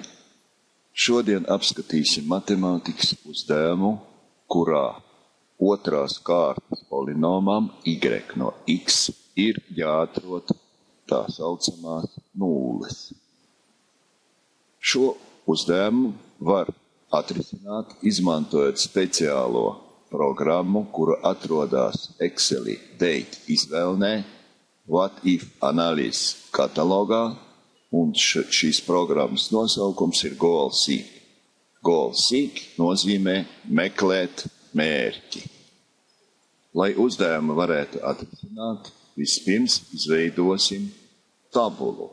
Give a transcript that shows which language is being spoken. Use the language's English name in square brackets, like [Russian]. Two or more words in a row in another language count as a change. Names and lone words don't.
[Latvian] Šodien apskatīsim matemātikas uzdevumu, kurā otrās kārtas polinomam y no x ir jāatrod tā saucamās nulles. Šo uzdevumu var atrisināt, izmantojot speciālo programmu, kura atrodas Excelī date izvēlnē, [English] What if analyze [Latvian] katalogā, un šīs programmas nosaukums ir GoalSeek. GoalSeek nozīmē meklēt mērķi. Lai uzdevumu varētu atrisināt, vispirms izveidosim tabulu.